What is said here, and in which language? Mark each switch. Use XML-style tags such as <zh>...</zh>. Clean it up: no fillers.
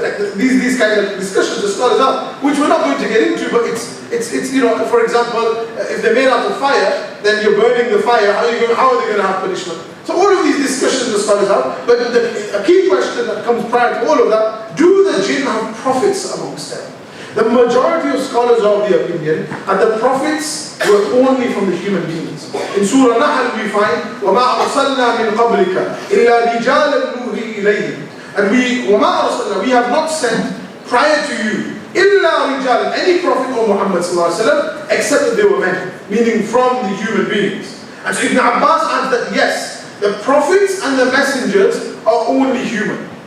<en>Like these kind of discussions the scholars have, which we're not going to get into, but it's for example, if they're made out of fire, then you're burning the fire, how are they going to have punishment? So all of these discussions the scholars have, but a key question that comes prior to all of that, do the jinn have prophets amongst them? The majority of scholars are of the opinion that the prophets were only from the human beings. In Surah Nahl we find,</en> <ar>وَمَا أَرْسَلْنَا مِنْ قَبْلِكَ إِلَّا رِجَالًا نُوحِي إِلَيْهِمْ.</ar> <en>And we have not sent prior to you,</en> <ar>إِلَّا رِجَالًا,</ar> <en>any prophet or Muhammad ﷺ, except that they were men, meaning from the human beings. And so Ibn Abbas adds that yes, the prophets and the messengers are only human.</en>